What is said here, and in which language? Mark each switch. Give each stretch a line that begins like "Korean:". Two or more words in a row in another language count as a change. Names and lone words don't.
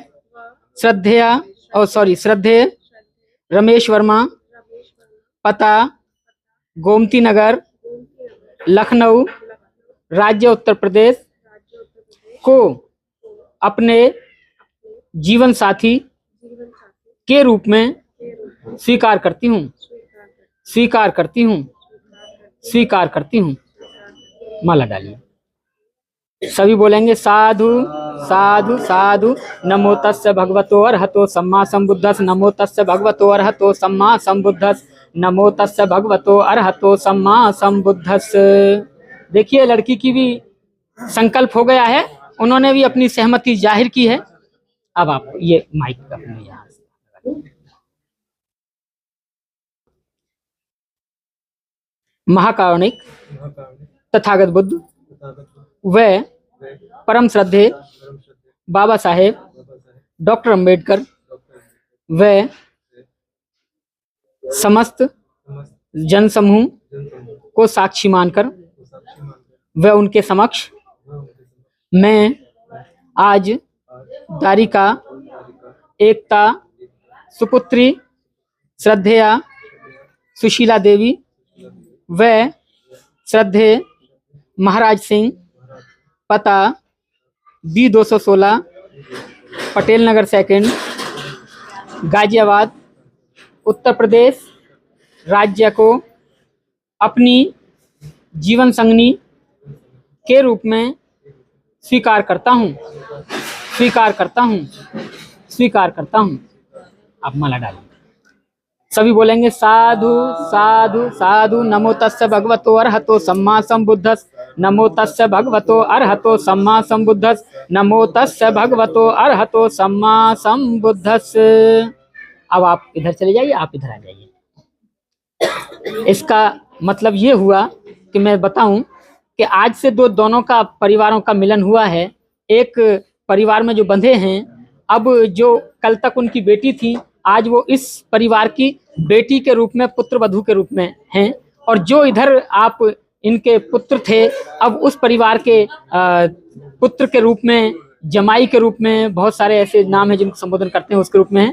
Hindi: श्रद्धेय रमेश वर्मा, पता गोमती नगर लखनऊ राज्य उत्तर प्रदेश को अपने जीवन साथी के रूप में स्वीकार करती हूँ, स्वीकार करती हूँ, स्वीकार करती हूँ। माला डालिए। सभी बोलेंगे साधु साधु साधु।
Pali: नमो तस्य भगवतो अरहतो सम्मा संबुद्धस्। नमो तस्य भगवतो अरहतो सम्मा संबुद्धस्। नमो तस्य भगवतो अरहतो सम्मा संबुद्धस्।
Hindi: देखिए, लड़की की भी संकल्प हो गया है, उन्होंने भी अपनी सहमति जाहिर की है। अब आप ये माइक अपने यहाँ से महाकारुणिक तथागत बुद्ध व परम श्रद्धे बाबा साहेब डॉक्टर अंबेडकर व समस्त जन समूह को साक्षी मानकर व उनके समक्ष मैं आज दारिका एकता सुपुत्री श्रद्धेया सुशीला देवी व श्रद्धे महाराज सिंह, पता B216 पटेल नगर सेकंड गाजियाबाद उत्तर प्रदेश राज्य को अपनी जीवन संगनी के रूप में स्वीकार करता हूँ, स्वीकार करता हूँ, स्वीकार करता हूँ। आप माला डालिए। सभी बोलेंगे साधु साधु साधु।
Pali: नमो तस्य भगवतो अरहतो सम्मा संबुद्धस्। नमो तस्य भगवतो अरहतो सम्मा संबुद्धस्। नमो तस्य भगवतो अरहतो सम्मा संबुद्धस्।
Hindi: अब आप इधर चले जाइए, आप इधर आ जाइए। इसका मतलब ये हुआ कि मैं बताऊं कि आज से दोनों का परिवारों का मिलन हुआ है, एक परिवार में जो बंधे हैं, अब जो कल तक उनकी बेटी थी आज वो इस परिवार की बेटी के रूप में, पुत्र वधू के रूप में हैं, और जो इधर आप इनके पुत्र थे अब उस परिवार के पुत्र के रूप में, जमाई के रूप में, बहुत सारे ऐसे नाम हैं जिनको संबोधन करते हैं उसके रूप में है।